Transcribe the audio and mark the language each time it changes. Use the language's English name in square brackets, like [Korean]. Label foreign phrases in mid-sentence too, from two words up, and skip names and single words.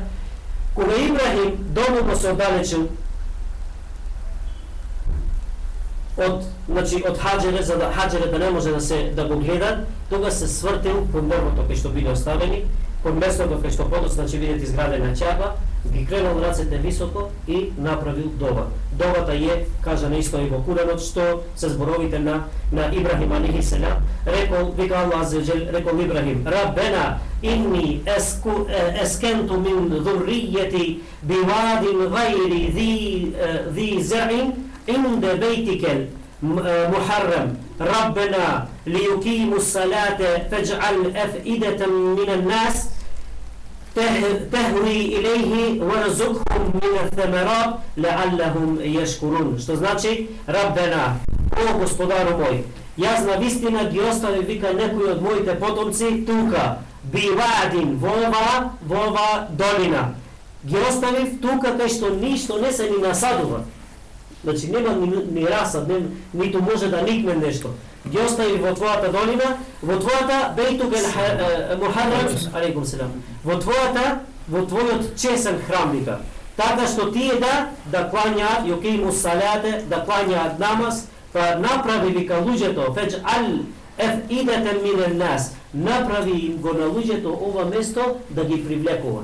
[Macedonian] Кога Ибрахим домално се оддалечил од Хаџере, за да Хаџере да не може да го гледа, тогаш се свртил кон дрвото кај што биле оставени, кон местото кај што подоцна ќе видите изградена ќаба, ги кренал рацете високо и направил дова. Довата е, кажа наисто и во Куранот, што се зборовите на Ибрахим алейхиссалам. Рекол, вика Аллах [Arabic] عز وجل, [Macedonian] рекол Ибрахим: [Arabic] "ربنا إني أسكنت من ذريتي بواد غير ذي زرع عند بيتك المحرم ربنا ليقيموا الصلاة فاجعل أفئدة من الناس تهوي إليه وارزقهم من الثمرات لعلهم يشكرون." [Macedonian] Што значи: Раббена, о Господару мој, јас на вистина ги остави, вика, некои од моите потомци тука, бивадин, во ова долина. Ги оставив тука кај што ништо не се ни насадува. Значи нема ни расад, ниту може да никне нешто. Ги остави во твојата долина, во твојата [Arabic] بيتك المحرم, عليكم السلام, [Macedonian] во твојот чесен храм, вика. Така што тие да клањаат, [Arabic] يقيموا الصلاة, [Macedonian] да клањаат намаз, па направи, вика, луѓето, [Arabic] فاجعل أفئدة من الناس, [Macedonian] направи им го на луѓето ова место да ги привлекува.